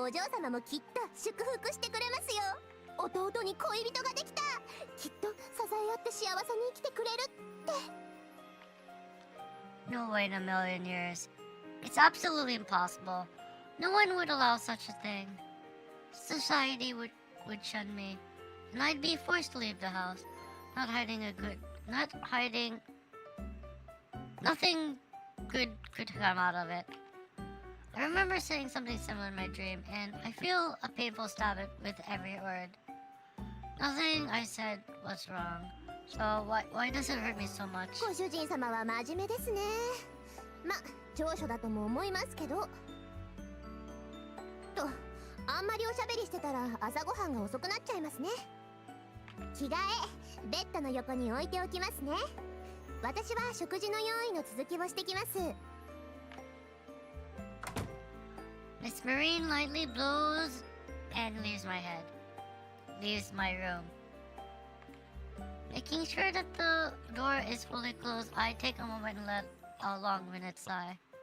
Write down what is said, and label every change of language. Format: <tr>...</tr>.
<ja>お嬢様もきっと祝福してくれますよ。弟に恋人ができた。きっと支え合って幸せに生きてくれるって。</ja> <en>No way in a million years. It's absolutely impossible. No one would allow such a thing. Society would shun me, and I'd be forced to leave the house. Nothing good could come out of it. I remember saying something similar in my dream, and I feel a painful stab with every word. Nothing I said was wrong. So why does it hurt me so much?</en> <ja>ご主人様は真面目ですね。ま、長所だとも思いますけど。と、あんまりおしゃべりしてたら朝ごはんが遅くなっちゃいますね。着替え、ベッドの横に置いておきますね。私は食事の用意の続きをしてきます。</ja> <en>Miss Marine lightly blows and leaves my room. Making sure that the door is fully closed, I take a moment and let a long minute sigh.</en>